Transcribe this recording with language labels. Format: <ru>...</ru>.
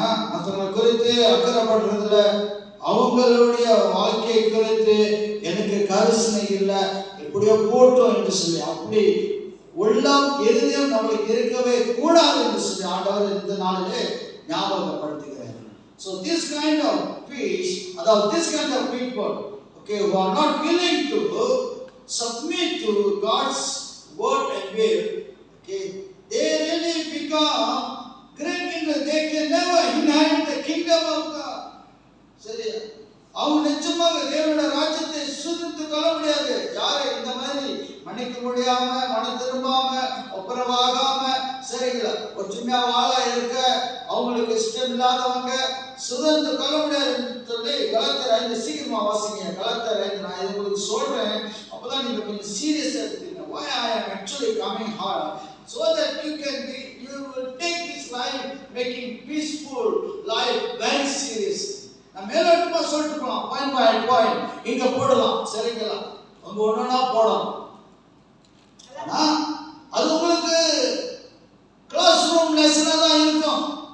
<ta>மற்றவங்களை குறித்து அக்கறைப்படுறதுல, அவங்களுடைய வாழ்க்கையை குறித்து எனக்கு கரிசனை இல்லை, எப்படியோ போட்டோம் என்று சொல்லி அப்படி உள்ளம் எதுவும் நம்மளுக்கு இருக்கவே கூடாது என்று சொல்லி ஆண்டவர் இந்த நாளிலே ஞாபகப்படுத்துகிறார்.</ta> <en>So this kind of peace, about this kind of people, okay, who are not willing to submit to God's word and will, okay, they really become great in the, they can never inherit the kingdom of God.</en> <ta>சரி, அவங்க நிச்சயமாக தேவனுடைய ராஜ்யத்தை சுதந்தித்து கொள்ள முடியாது. யாரை இந்த மாதிரி மன்னிக்க முடியாம, மனம் திரும்பாம, ஒப்புரவாகாம, சரிங்களா, ஒற்றுமையா வாழ இருக்க அவங்களுக்கு இஷ்டம் இல்லாதவங்க சுதந்திர கொள்ள முடியாதுன்னு சொல்லி கலாச்சார 5 சீக்கிரமா வாசிங்க. கலாச்சார 5 நான் இது உங்களுக்கு சொல்றேன், அப்பதான் நீங்க கொஞ்சம் சீரியஸா எடுத்துக்கீங்க.</ta> <en>Why I am actually coming here, so that you will take this life, making peaceful life very serious.</en> <ta>நான் மேலோட்டமா சொல்லிட்டு போலாம், பாயிண்ட் பை பாயிண்ட் இங்க போடலாம், சரிங்களா? அங்க ஒண்ணா போடலாம். ஆனா அது உங்களுக்கு கிளாஸ் ரூம் லெசனா தான் இருக்கும்.</ta>